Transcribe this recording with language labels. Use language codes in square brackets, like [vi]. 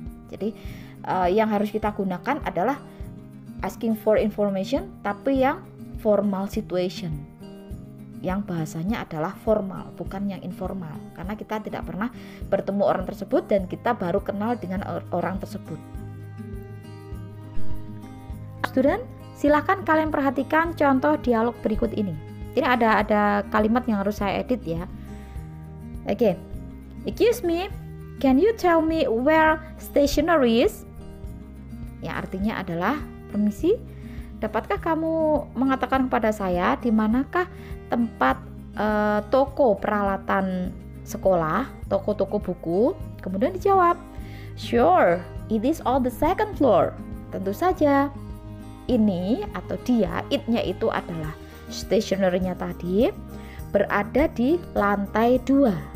[id] Jadi yang harus kita gunakan adalah asking for information, tapi yang formal situation, yang bahasanya adalah formal, bukan yang informal, karena kita tidak pernah bertemu orang tersebut dan kita baru kenal dengan orang tersebut. Student, silakan kalian perhatikan contoh dialog berikut ini. Ini ada kalimat yang harus saya edit ya. Oke. [en] Excuse me, can you tell me where stationery is? [id] Yang artinya adalah, permisi, dapatkah kamu mengatakan kepada saya di manakah tempat toko peralatan sekolah, toko-toko buku? Kemudian dijawab, [en] sure, it is on the second floor. [id] Tentu saja, ini atau dia, it-nya itu adalah stationery-nya tadi, berada di lantai 2.